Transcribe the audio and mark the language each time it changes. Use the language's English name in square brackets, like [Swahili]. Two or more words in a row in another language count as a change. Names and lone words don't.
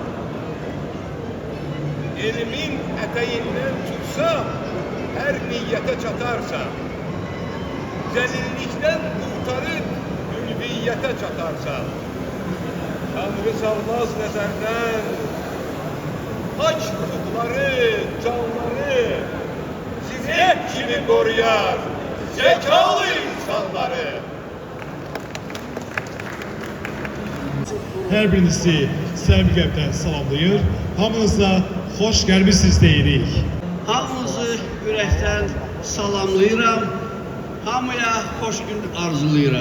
[Azerbaijani] Elimin eteğinden tutsam her niyete çatarsa, zelillikten kurtarıp ülviyete çatarsa, Tanrı salmaz nezerden, haç ruhları, canları, zirek gibi koruyar zekalı insanları. Hər birinizi səmimi qəlbdən salamlayır. Hamınıza xoş gəlmisiniz deyirik. Hamınızı ürəkdən salamlayıram. Hamıya xoş gün arzulayıram.